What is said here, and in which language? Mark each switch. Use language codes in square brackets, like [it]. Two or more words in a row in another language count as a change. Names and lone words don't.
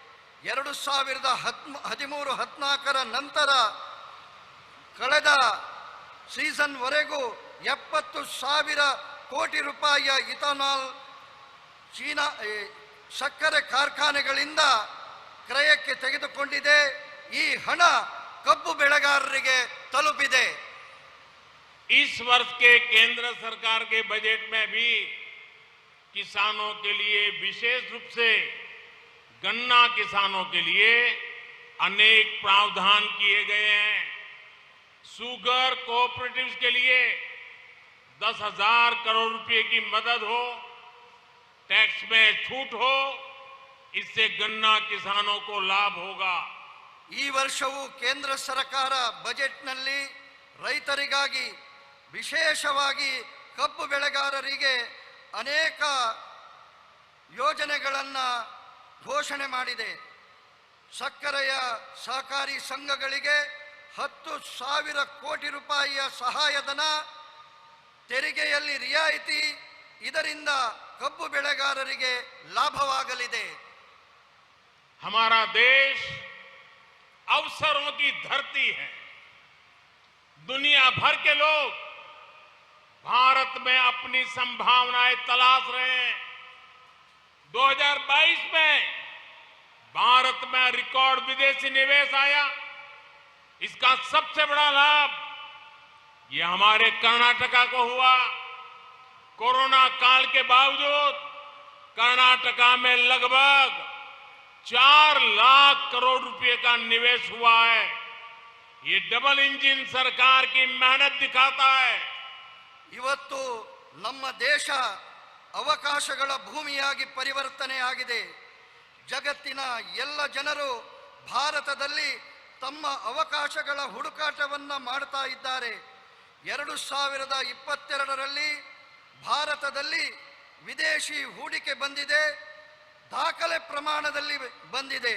[kn] 2013-14 ನಂತರ ಕಳೆದ ಸೀಸನ್ ವರೆಗೂ 70,000 ಕೋಟಿ ರೂಪಾಯಿಯ ಇಥನಾಲ್ ಚೀನಾ ಸಕ್ಕರೆ ಕಾರ್ಖಾನೆಗಳಿಂದ ಕ್ರಯಕ್ಕೆ ತೆಗೆದುಕೊಂಡಿದೆ. ಈ ಹಣ ಕಬ್ಬು ಬೆಳೆಗಾರರಿಗೆ ತಲುಪಿದೆ. [hi] इस वर्ष के केंद्र सरकार के बजट में भी किसानों के लिए विशेष रूप से गन्ना किसानों के लिए अनेक प्रावधान किए गए हैं। [en] sugar cooperatives [hi] के लिए 10,000 करोड़ रुपए की मदद हो, टैक्स में छूट हो, इससे गन्ना किसानों को लाभ होगा। [kn] ಈ ವರ್ಷವೂ ಕೇಂದ್ರ ಸರ್ಕಾರ ಬಜೆಟ್ನಲ್ಲಿ ರೈತರಿಗಾಗಿ ವಿಶೇಷವಾಗಿ ಕಬ್ಬು ಬೆಳೆಗಾರರಿಗೆ ಅನೇಕ ಯೋಜನೆಗಳನ್ನು ಘೋಷಣೆ ಮಾಡಿದೆ. ಸಕ್ಕರೆಯ ಸಹಕಾರಿ ಸಂಘಗಳಿಗೆ 10,000 ಕೋಟಿ ರೂಪಾಯಿಯ ಸಹಾಯಧನ, ತೆರಿಗೆಯಲ್ಲಿ ರಿಯಾಯಿತಿ, ಇದರಿಂದ ಕಬ್ಬು ಬೆಳೆಗಾರರಿಗೆ ಲಾಭವಾಗಲಿದೆ. [hi] हमारा देश अवसरों की धरती है। दुनिया भर के लोग भारत में अपनी संभावनाएं तलाश रहे हैं। 2022 में भारत में रिकॉर्ड विदेशी निवेश आया। इसका सबसे बड़ा लाभ ये हमारे कर्नाटका को हुआ। कोरोना काल के बावजूद कर्नाटका में लगभग 4 लाख करोड़ रुपए का निवेश हुआ है। ये [en] double engine [hi] सरकार की मेहनत दिखाता है। [kn] ಇವತ್ತು ನಮ್ಮ ದೇಶ ಅವಕಾಶಗಳ ಭೂಮಿಯಾಗಿ ಪರಿವರ್ತನೆ ಆಗಿದೆ. ಜಗತ್ತಿನ ಎಲ್ಲ ಜನರು ಭಾರತದಲ್ಲಿ ತಮ್ಮ ಅವಕಾಶಗಳ ಹುಡುಕಾಟವನ್ನು ಮಾಡ್ತಾ ಇದ್ದಾರೆ. 2022ರಲ್ಲಿ ಭಾರತದಲ್ಲಿ ವಿದೇಶಿ ಹೂಡಿಕೆ ಬಂದಿದೆ, ದಾಖಲೆ ಪ್ರಮಾಣದಲ್ಲಿ ಬಂದಿದೆ.